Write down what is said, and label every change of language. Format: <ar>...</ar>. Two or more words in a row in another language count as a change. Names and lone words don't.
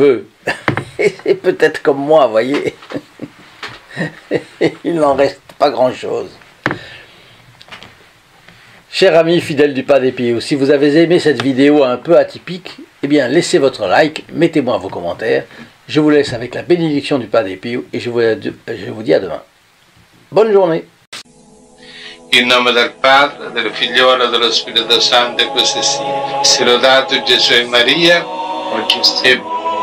<fr>» Et c'est peut-être comme moi, voyez. Il n'en reste pas grand-chose. Chers amis fidèles du padre Pio, si vous avez aimé cette vidéo un peu atypique, eh bien laissez votre like, mettez-moi vos commentaires. Je vous laisse avec la bénédiction du padre Pio et je vous dis à demain. Bonne journée.</fr> <it>In nome del Padre, del Figliolo e dello Spirito Santo, e così sia. Sia lodato Gesù e Maria, oggi e</it>